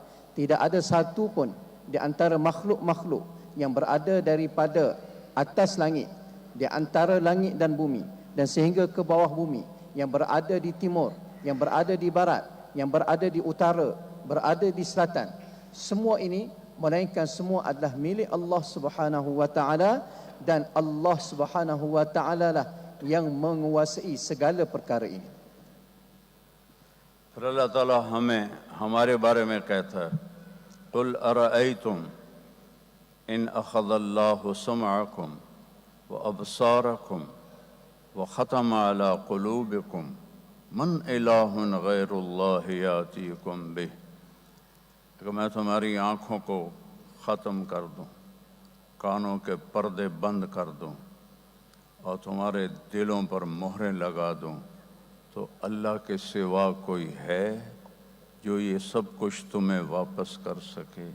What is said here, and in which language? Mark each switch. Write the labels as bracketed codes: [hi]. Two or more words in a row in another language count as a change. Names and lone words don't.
[ms] Tidak ada satu pun di antara makhluk-makhluk yang berada daripada atas langit, di antara langit dan bumi, dan sehingga ke bawah bumi, yang berada di timur, yang berada di barat, yang berada di utara, berada di selatan, semua ini melainkan semua adalah milik Allah [ar] سبحانه وتعالى, [ms] dan Allah [ar] سبحانه وتعالى [ms] lah yang menguasai segala perkara ini. [ur] پھر اللہ تعالیٰ ہمیں ہمارے بارے میں کہتا ہے [ar] قل ارأیتم ان اخذ اللہ سمعکم وابصارکم وختم علی قلوبکم من الہ غیر اللہ یاتیکم بہ، [ur] کہ میں تمہاری آنکھوں کو ختم کر دوں، کانوں کے پردے بند کر دوں اور تمہارے دلوں پر مہریں لگا دوں، تو اللہ کے سوا کوئی ہے جو یہ سب کچھ تمہیں واپس کر سکے؟